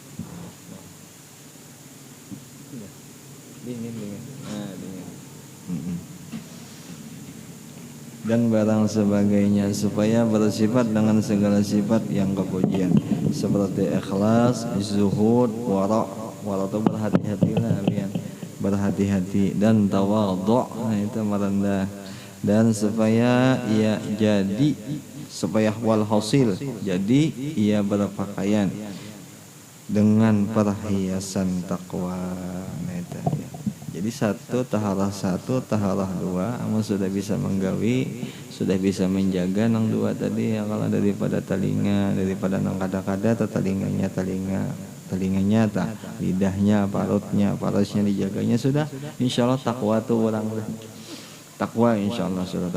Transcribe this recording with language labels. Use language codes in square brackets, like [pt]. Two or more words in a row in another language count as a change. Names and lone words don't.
[id] dingin dingin dan barang sebagainya supaya bersifat dengan segala sifat yang kepujian seperti ikhlas zuhud wara itu berhati-hatilah biar berhati-hati dan tawadhu nah itu merendah dan supaya walhasil jadi ia berpakaian dengan perhiasan takwa. [bjn] Jadi taharah dua, amun sudah bisa menggawi, sudah bisa menjaga nang dua tadi ya, kalau daripada nang kada-kada telinganya lidahnya, parasnya dijaganya sudah, insyaallah takwa tuh orang takwa insyaallah sudah.